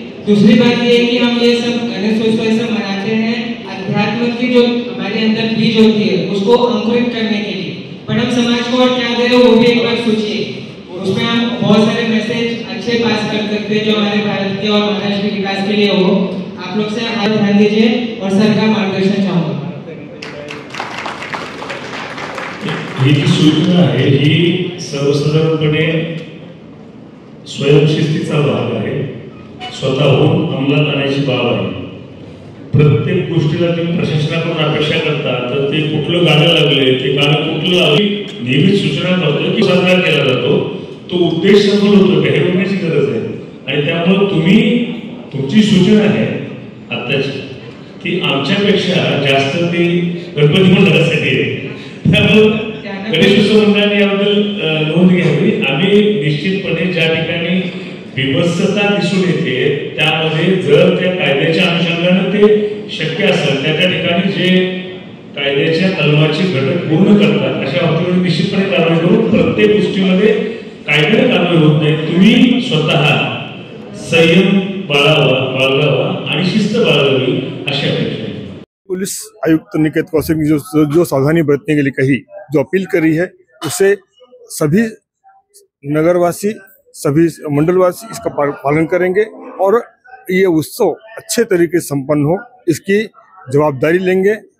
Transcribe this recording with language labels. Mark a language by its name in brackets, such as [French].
[Hindi] दूसरी बात ये है कि हम ये सब गणेशोत्सव ऐसा मनाते हैं अध्यात्म की जो हमारे अंदर बीज होती है उसको अंकुरित करने के लिए, पर हम समाज को और क्या दे रहे हो वो भी एक बार सोचिए। उसमें हम बहुत सारे मैसेज अच्छे पास कर सकते हैं जो हमारे भारत के और महाराष्ट्र के विकास के लिए हो। आप लोग से हाथ ध्यान दीजिए और सर का मार्गदर्शन चाहूंगा। [Marathi] ही जी सूचना आहे ही सर्वसाधारणपणे स्वयंशिस्तीचा भाग आहे, स्वतःहून अंमलात आणायची बाब आहे। प्रत्येक गोष्टीला तुम्ही प्रशासनाकडून अपेक्षा करता तर ते कुठलं गाणं लागले, ते गाणं कुठलं लावली, नेहमीच सूचना करतो की साजरा केला जातो, तो उद्देश सफल होतो का हे बघण्याची गरज आहे। आणि त्यामुळे तुम्ही तुमची सूचना आहे आत्ताची की आमच्यापेक्षा जास्त ती गणपती मंडळासाठी आहे, त्यामुळे गणेशोत्सव मंडळाने याबद्दल नोंद घ्यावी। आम्ही निश्चितपणे ज्या ठिकाणी विभत्सता दिसून येते त्यामध्ये जर त्या कायद्याच्या अनुषंगाने ते शक्य असेल त्या ठिकाणी जे कायद्याच्या कलमाचे घटक पूर्ण करतात अशा बाबतीवर निश्चितपणे कारवाई करून प्रत्येक गोष्टीमध्ये कायद्याने कारवाई होत नाही। तुम्ही स्वतः संयम बाळगावा आणि शिस्त बाळगावी अशी अपेक्षा आहे। [Hindi] पुलिस आयुक्त निकेत कौशिक ने जो सावधानी बरतने के लिए कही, जो अपील करी है, उसे सभी नगरवासी, सभी मंडलवासी इसका पालन करेंगे और ये उत्सव अच्छे तरीके से संपन्न हो इसकी जवाबदारी लेंगे।